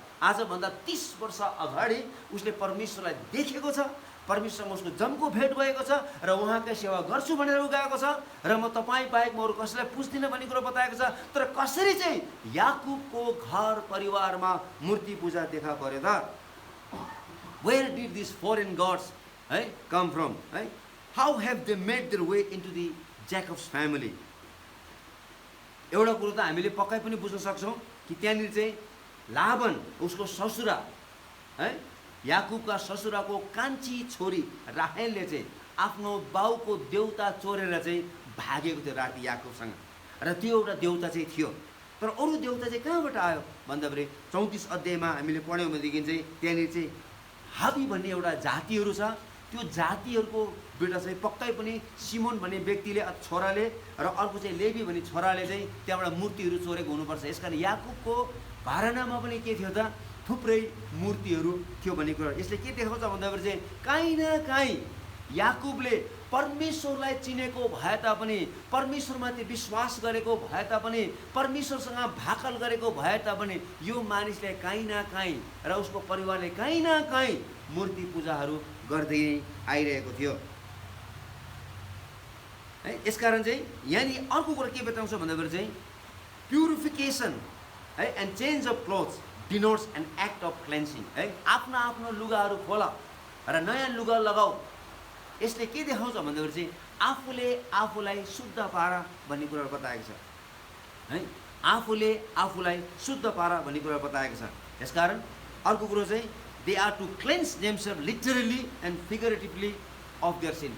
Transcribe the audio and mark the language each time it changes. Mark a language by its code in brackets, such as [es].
[ne] आजभन्दा 30 वर्ष अगाडि उसले परमेश्वरलाई देखेको छ, परमेश्वरसँग उसको जमको भेट भएको छ र उहाँकै सेवा गर्छु भनेर ऊ गएको छ र म तपाईँ बाहेक म अरू कसैलाई पुज्दिनँ भन्ने कुरो बताएको छ। तर कसरी चाहिँ याकुबको घर परिवारमा मूर्ति पूजा देखा पर्यो त? [en] Where did this foreign gods है come from है? How have they made their way into the Jacob's family? [ne] एउटा कुरो त हामीले पक्कै पनि बुझ्न सक्छौँ कि त्यहाँनिर चाहिँ लाबन उसको ससुरा है, याकुबका ससुराको कान्छी छोरी राहेलले चाहिँ आफ्नो बाउको देउता चोरेर चाहिँ भागेको थियो राति याकुबसँग र त्यो एउटा देउता चाहिँ थियो। तर अरू देउता चाहिँ कहाँबाट आयो भन्दाखेरि 34 अध्यायमा हामीले पढ्यौँ भनेदेखि चाहिँ त्यहाँनिर चाहिँ हाबी भन्ने एउटा जातिहरू छ। त्यो जातिहरूको बेटा चाहिँ पक्कै पनि सिमोन भन्ने व्यक्तिले छोराले र अर्को चाहिँ लेवी भन्ने छोराले चाहिँ त्यहाँबाट मूर्तिहरू चोरेको हुनुपर्छ। यसकारण याकुबको घरानामा पनि के थियो त? थुप्रै मूर्तिहरू थियो भन्ने कुरा। यसले के देखाउँछ भन्दाखेरि चाहिँ काहीँ न काहीँ याकुबले परमेश्वरलाई चिनेको भए तापनि, परमेश्वरमाथि विश्वास गरेको भए तापनि, परमेश्वरसँग भाकल गरेको भए तापनि यो मानिसले काहीँ न काहीँ र उसको परिवारले काहीँ न काहीँ मूर्ति पूजाहरू गर्दै आइरहेको थियो है। यसकारण चाहिँ यहाँनिर अर्को कुरा के बताउँछ भन्दाखेरि चाहिँ [en] Purification है and change of clothes denotes an act of cleansing है। [ne] आफ्नो आफ्नो लुगाहरू खोला र नयाँ लुगा लगाऊ। यसले के देखाउँछ भन्दाखेरि चाहिँ आफूले आफूलाई शुद्ध पारा भन्ने कुरा बताएको छ है। आफूले आफूलाई शुद्ध पारा भन्ने कुरा बताएको छ। यसकारण अर्को कुरो चाहिँ [en] They are to cleanse themself literally and figuratively of their sin.